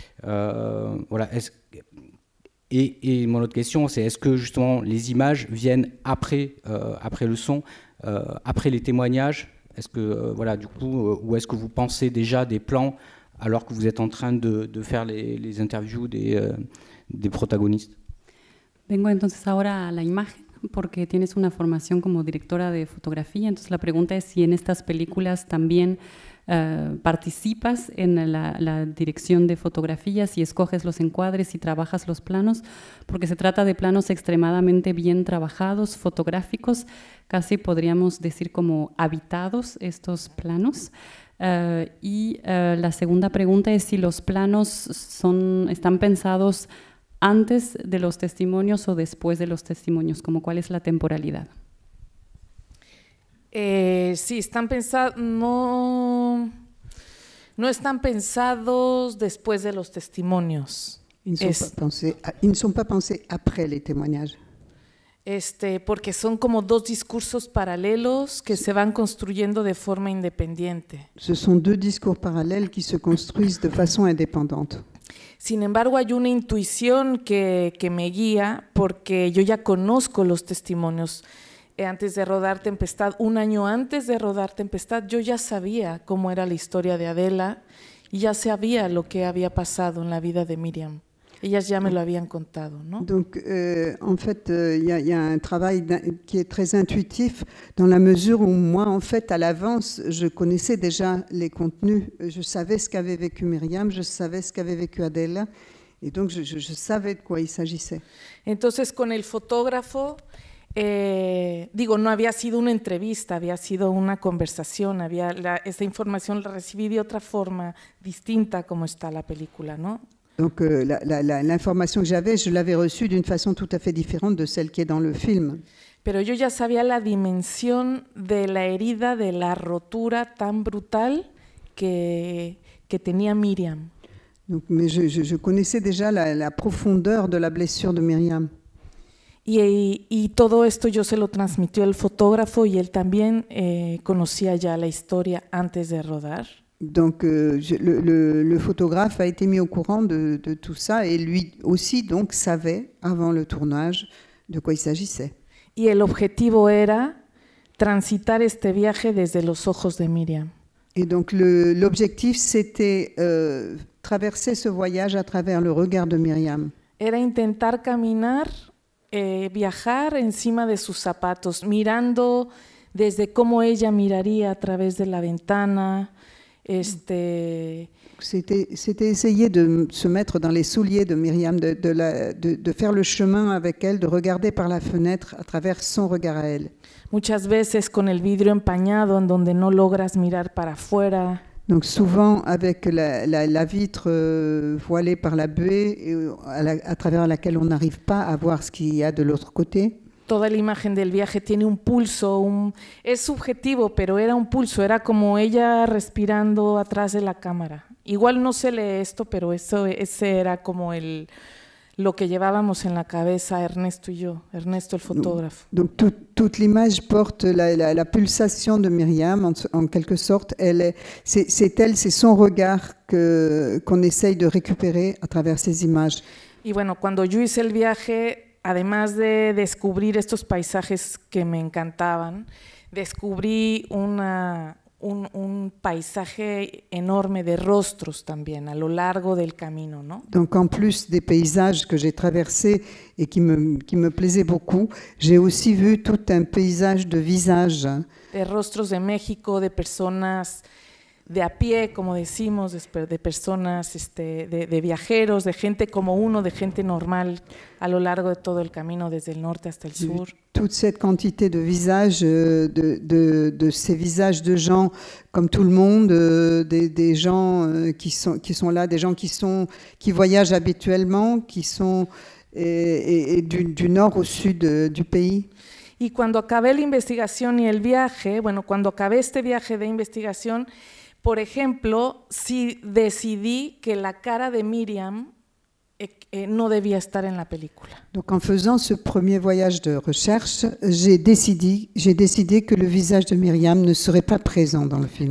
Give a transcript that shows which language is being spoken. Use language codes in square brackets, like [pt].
[fr] Voilà. Et mon autre question, c'est est-ce que justement les images viennent après le son, après les témoignages? Est-ce que voilà, du coup, ou est-ce que vous pensez déjà des plans alors que vous êtes en train de faire les interviews des protagonistes? [es] Vengo entonces ahora a la imagen, porque tienes una formación como directora de fotografía, entonces la pregunta es si en estas películas también participas en la dirección de fotografía, si escoges los encuadres, si trabajas los planos, porque se trata de planos extremadamente bien trabajados, fotográficos, casi podríamos decir como habitados estos planos. La segunda pregunta es si los planos están pensados antes de los testimonios o después de los testimonios, como cuál es la temporalidad. Sí, están pensados, no están pensados después de los testimonios. [fr] Ils ne sont pas pensés après les témoignages. [es] Porque son como dos discursos paralelos que se van construyendo de forma independiente. [fr] Ce sont deux discours parallèles qui se construisent de façon indépendante. [es] Sin embargo, hay una intuición que me guía porque yo ya conozco los testimonios. Antes de rodar Tempestad, un año antes de rodar Tempestad, yo ya sabía cómo era la historia de Adela y ya sabía lo que había pasado en la vida de Miriam. Ellas ya me lo habían contado, ¿no? [fr] Donc, en fait, y a un travail qui est très intuitif dans la mesure où moi, en fait, à l'avance, je connaissais déjà les contenus. Je savais ce qu'avait vécu Myriam, je savais ce qu'avait vécu Adela, et donc je savais de quoi il s'agissait. [es] Entonces, con el fotógrafo, no había sido una entrevista, había sido una conversación, esta información la recibí de otra forma distinta como está la película, ¿no? [fr] Donc l'information que j'avais, je l'avais reçue d'une façon tout à fait différente de celle qui est dans le film. [es] Pero yo ya sabía la dimensión de la herida, de la rotura tan brutal que tenía Miriam. [fr] Donc, mais je connaissais déjà la profondeur de la blessure de Myriam. [es] Y todo esto yo se lo transmitió el fotógrafo y él también conocía ya la historia antes de rodar. [fr] Donc le photographe a été mis au courant de tout ça et lui aussi donc savait avant le tournage de quoi il s'agissait. [es] Y el objetivo era transitar este viaje desde los ojos de Miriam. [fr] Et donc l'objectif c'était traverser ce voyage à travers le regard de Myriam. [es] Era intentar caminar, viajar encima de sus zapatos, mirando desde cómo ella miraría a través de la ventana. [fr] C'était essayer de se mettre dans les souliers de Myriam, de faire le chemin avec elle, de regarder par la fenêtre à travers son regard à elle. [es] Muchas veces con el vidrio empañado en donde no logras mirar para afuera. [fr] Donc souvent avec la vitre voilée par la buée à travers laquelle on n'arrive pas à voir ce qu'il y a de l'autre côté. [es] Toda la imagen del viaje tiene un pulso, es subjetivo, pero era un pulso, era como ella respirando atrás de la cámara. Igual no se lee esto, pero ese era como lo que llevábamos en la cabeza Ernesto y yo, Ernesto el fotógrafo. [fr] Donc toute l'image porte la pulsation de Myriam, en quelque sorte. C'est son regard qu'on essaye de récupérer à travers ces images. [es] Y bueno, cuando yo hice el viaje, además de descubrir estos paisajes que me encantaban, descubrí un paisaje enorme de rostros también a lo largo del camino, ¿no? [fr] Donc en plus des paysages que j'ai traversés et qui me plaisaient beaucoup, j'ai aussi vu tout un paysage de visages. [es] De rostros de México, de personas de a pie, como decimos, de personas, de viajeros, de gente como uno, de gente normal a lo largo de todo el camino, desde el norte hasta el sur. [fr] Toute cette quantité de visages, de ces visages de gens comme tout le monde, des gens qui sont là, des gens qui voyagent habituellement, qui sont et du nord au sud du pays. [es] Y cuando acabé la investigación y el viaje, cuando acabé este viaje de investigación, por ejemplo, sí decidí que la cara de Miriam no debía estar en la película. [fr] Donc en faisant ce premier voyage de recherche, j'ai décidé que le visage de Myriam ne serait pas présent dans le film.